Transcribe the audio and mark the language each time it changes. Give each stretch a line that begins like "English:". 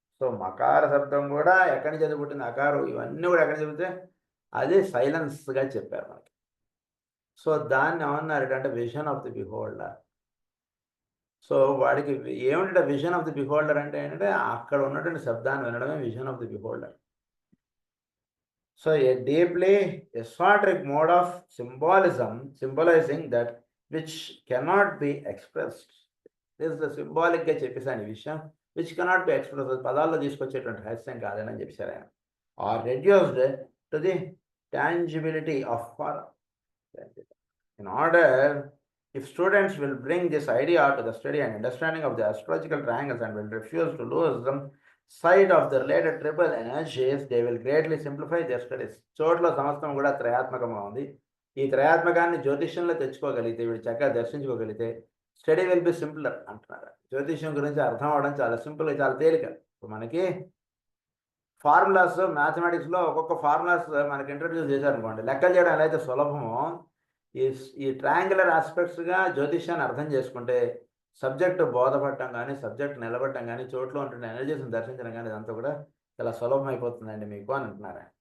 Telugu: So మకార శబ్దం కూడా ఎక్కడి నుంచి పుట్టింది, అకారం ఇవన్నీ కూడా ఎక్కడి నుంచి చెబితే అది సైలెన్స్గా చెప్పారు మనకి. సో దాన్ని ఏమన్నారంటే
English: Vision of the beholder.
Telugu: So వాడికి ఏమిటంటే విజన్ ఆఫ్ ది బిహోల్డర్ అంటే ఏంటంటే అక్కడ ఉన్నటువంటి శబ్దాన్ని వినడమే vision of the beholder.
English: So a deeply esoteric mode of symbolizing that which cannot be expressed. This is the symbolic
Telugu: గా చెప్పేసాను ఈ విషయం,
English: which cannot be expressed.
Telugu: పదాల్లో తీసుకొచ్చేటువంటి రహస్యం కాదని చెప్పేశారు ఆయన.
English: Or reduced to the tangibility of form. In order, if students will bring this idea to the study and understanding of the astrological triangles and will refuse to lose them sight of the related triple energies, they will greatly simplify their studies.
Telugu: చోట్ల సమస్తం కూడా త్రయాత్మకంగా ఉంది. ఈ త్రయాత్మకాన్ని జ్యోతిష్యంలో తెచ్చుకోగలిగితే, వీడు చక్కగా దర్శించుకోగలిగితే
English: study will be simpler
Telugu: అంటున్నారు. జ్యోతిష్యం గురించి అర్థం అవడం చాలా సింపుల్, చాలా తేలిక. మనకి ఫార్ములాస్ మ్యాథమెటిక్స్లో ఒక్కొక్క ఫార్ములాస్ మనకి ఇంట్రడ్యూస్ చేశారనుకోండి, లెక్కలు చేయడం ఎలా అయితే సులభమో ఈ ట్రయాంగులర్ ఆస్పెక్ట్స్గా జ్యోతిష్యాన్ని అర్థం చేసుకుంటే సబ్జెక్టు బోధపడటం కానీ, సబ్జెక్ట్ నిలబడటం కానీ, చోట్లో ఉంటున్న ఎనర్జీస్ని దర్శించడం కానీ ఇదంతా కూడా చాలా సులభం అయిపోతుందండి మీకు అని అంటున్నారు.